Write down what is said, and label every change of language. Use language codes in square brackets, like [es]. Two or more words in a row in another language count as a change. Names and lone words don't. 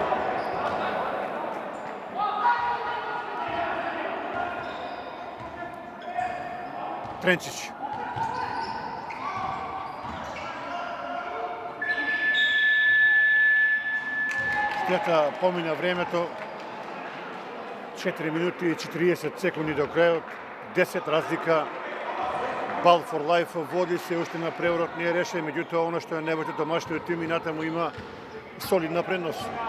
[mk] Тренчич. Штета помина времето. 4 минути и 40 секунди до крајот. 10 разлика. Ball for Life води се уште на преворот, не е решен, меѓутоа оно што е најважно домашниот тим и натаму има солидна предност.